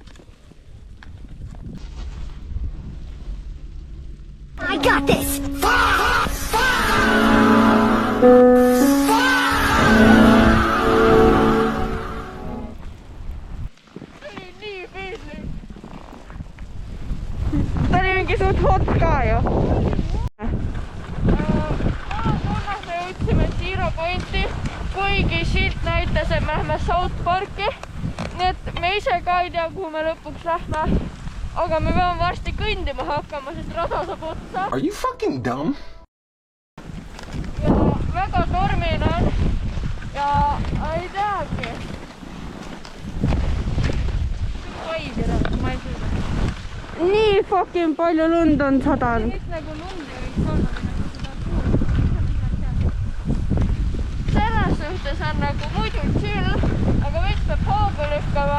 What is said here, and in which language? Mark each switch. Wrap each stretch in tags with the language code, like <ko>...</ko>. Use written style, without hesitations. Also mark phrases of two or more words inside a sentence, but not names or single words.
<en>I got this!</en> <et>Ta oli mingi suht hot ka ju. Aamunas me jõudsime Zero Pointi, kuigi silt näitas, et me lähme South Parki. Nii et me ise ka ei tea, kuhu me lõpuks lähme. Aga me peame varsti kõndima hakkama, sest rada saab otsa.</et> <en>Are you fucking dumb?</en> <et>Ja väga tormine on. Ja ei teagi. Nii fucking palju lund on sadanud. Nüüd nagu lund ei võiks olla selles suhtes on nagu muidu chill, aga veits peab hoogu lükkama.</et>